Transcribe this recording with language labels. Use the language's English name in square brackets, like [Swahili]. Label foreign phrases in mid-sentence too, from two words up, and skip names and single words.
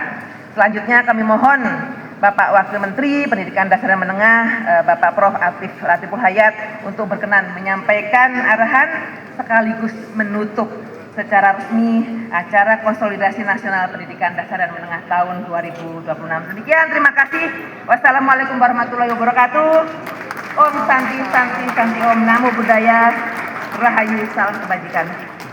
[Indonesian] Selanjutnya kami mohon Bapak Wakil Menteri Pendidikan Dasar dan Menengah, Bapak Prof. Atif Latiful Hayat untuk berkenan menyampaikan arahan sekaligus menutup secara resmi acara konsolidasi nasional pendidikan dasar dan menengah tahun 2026. Demikian, terima kasih. [Arabic] والسلام عليكم ورحمة الله وبركاته. [Sanskrit] ॐ शान्ति शान्ति शान्ति ॐ, [Pali] Namo Buddhaya, [Indonesian] Rahayu, salam kebajikan.